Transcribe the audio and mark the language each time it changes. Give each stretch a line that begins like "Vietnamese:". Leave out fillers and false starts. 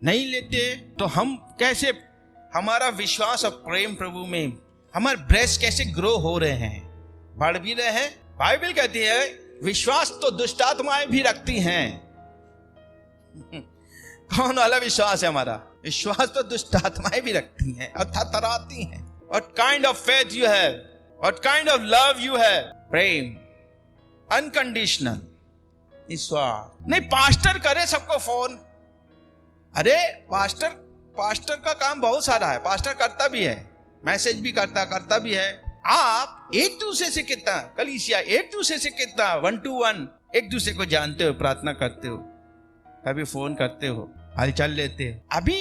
Hindi: नहीं लेते तो हम कैसे, हमारा विश्वास और प्रेम प्रभु में, हमारे ब्रेस्ट कैसे ग्रो हो रहे हैं, बढ़ भी रहे हैं। बाइबल कहती है विश्वास तो दुष्ट आत्माएं भी रखती हैं। कौन वाला विश्वास है हमारा? विश्वास तो दुष्ट आत्माएं भी रखती हैं और थरथराती हैं।
English: What kind of faith you have? What kind of love you have?
Hindi: Prem, unconditional विश्वास नहीं। पास्टर करे सबको फोन, अरे पास्टर का काम बहुत सारा है, पास्टर करता भी है, मैसेज भी करता भी है। आप एक दूसरे से कितना, कलीसिया एक दूसरे से कितना 1 to 1 एक दूसरे को जानते हो, प्रार्थना करते हो, कभी फोन करते हो, हालचाल लेते हो।